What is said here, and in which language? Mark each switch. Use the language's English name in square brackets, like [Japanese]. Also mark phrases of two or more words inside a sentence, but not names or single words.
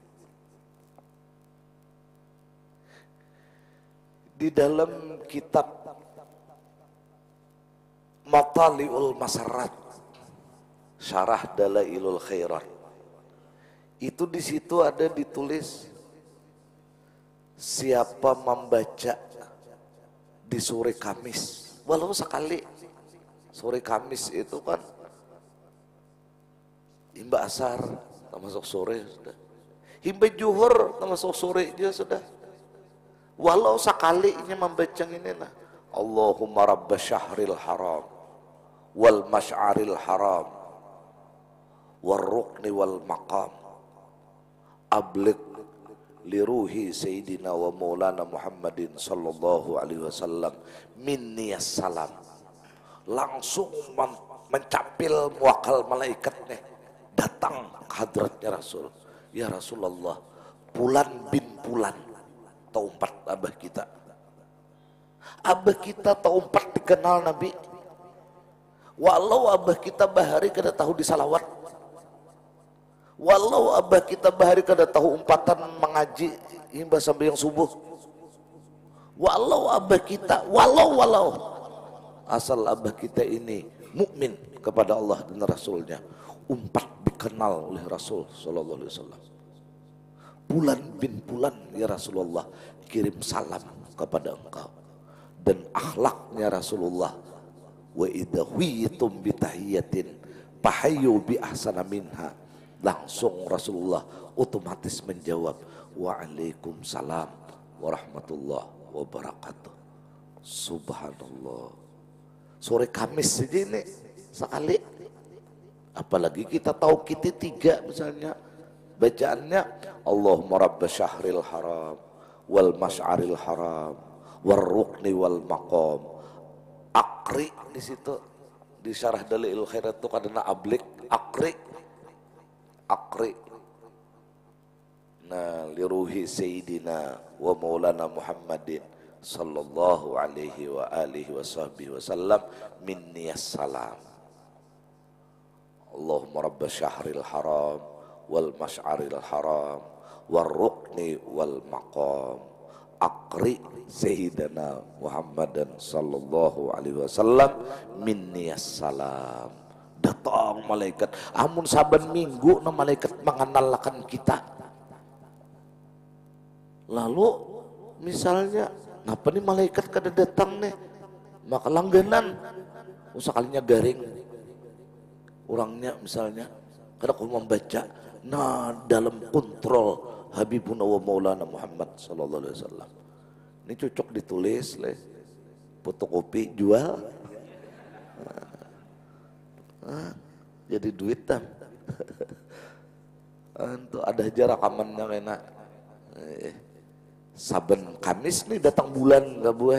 [Indonesian] Di dalam kitab Matali'ul Masarrat, Syarah Dalailul Khairat, itu di situ ada ditulis siapa membaca di sore Kamis, walau sekali. [Banjar] Sore Kamis itu kan himba asar termasuk sore sudah, himba juhur termasuk sore juga sudah. [Indonesian] Walau sekalinya membaca ini nah, [Arabic] اللهم رب الشهر الحرام والمشعر الحرام والركن والمقام أبلغ لروح سيدنا ومولانا محمد صلى الله عليه وسلم مني السلام. [Indonesian] Langsung mencapil muakal malaikatnya datang ke hadratnya Rasul. [Arabic] يا رسول الله, [Banjar] Pulan bin Pulan, taumpat abah kita. Abah kita taumpat dikenal Nabi. Walau abah kita bahari kada tahu disalawat. Walau abah kita bahari kada tahu umpatan mengaji hingga sampai yang subuh. [Indonesian] Walau abah kita, walau asal abah kita ini mukmin kepada Allah dan Rasulnya, umpat dikenal oleh Rasul [Arabic] صلى الله عليه وسلم. [Indonesian] Fulan bin Fulan [Arabic] يا رسول الله [Indonesian] kirim salam kepada engkau. Dan akhlaknya Rasulullah, [Arabic] وإذا حييتم بتحية فحيوا بأحسن منها, [Indonesian] langsung Rasulullah otomatis menjawab [Arabic] وعليكم السلام ورحمة الله وبركاته. [Indonesian] Subhanallah. Sore Kamis saja ini sekali, apalagi kita tahu kita tiga misalnya bacaannya [Arabic] اللهم رب الشهر الحرام والمشعر الحرام والركن والمقام. Akri [Indonesian] di situ di syarah Dalailul Khairat itu kadang [Arabic] ablik akri nah لروح سيدنا ومولانا محمد صلى الله عليه وعلى آله وصحبه وسلم مني السلام. اللهم رب الشهر الحرام والمشعر الحرام والركن والمقام أقرئ سيدنا محمدا صلى الله عليه وسلم مني السلام. [Banjar] Datang malaikat, amun saban minggu na malaikat mengenalkan kita. Lalu misalnya kenapa nih malaikat kada datang nih, maka langganan usakalinya garing orangnya misalnya kada kau membaca nah dalam kontrol [Arabic] حبيبنا ومولانا محمد صلى الله عليه وسلم. [Indonesian] Ini cocok ditulis le, fotokopi jual, jadi duit tam. Itu ada aja rekamannya kena. Saben Kamis nih datang bulan nggak boleh.